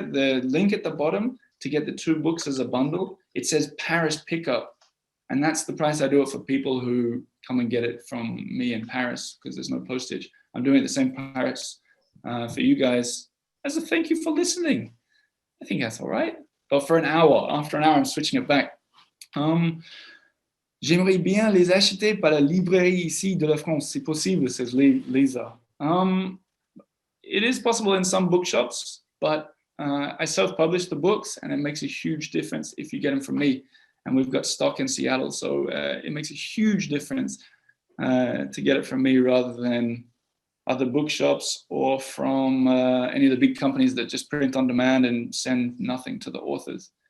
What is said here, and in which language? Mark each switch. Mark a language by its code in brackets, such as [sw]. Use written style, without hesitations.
[en] The link at the bottom to get the two books as a bundle, it says Paris pickup. And that's the price I do it for people who come and get it from me in Paris because there's no postage. I'm doing it the same price for you guys as a thank you for listening. I think that's all right. But for an hour, after an hour, I'm switching it back. [fr] J'aimerais bien les acheter par la librairie ici de la France. C'est possible, [en] says Lisa. It is possible in some bookshops, but I self-publish the books and it makes a huge difference if you get them from me. And we've got stock in Seattle, so it makes a huge difference to get it from me rather than other bookshops or from any of the big companies that just print on demand and send nothing to the authors.